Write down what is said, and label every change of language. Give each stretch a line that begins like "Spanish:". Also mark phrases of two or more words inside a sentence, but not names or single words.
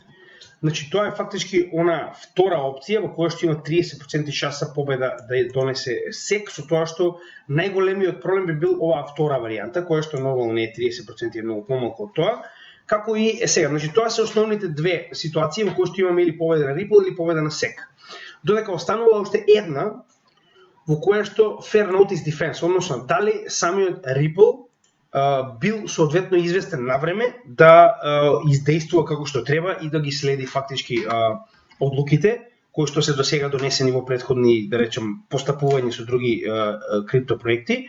Macedonian: Значи тоа е фактички она втора опција во која што има 30% шанса победа да ја донесе SEC, со тоа што најголемиот проблем би бил оваа втора варијанта, која што нормално не е 30%, е многу помалку од тоа. Како и сега, значи тоа се основните две ситуации во кои што имаме или победа на Ripple или победа на SEC. Додека останува уште една во кое што
English: fair notice defense,
Macedonian: односно дали самиот Ripple бил соодветно известен на време да издействува како што треба и да ги следи фактички одлуките кои што се досега донесени во претходни, да речем, постапувања со други криптопроекти.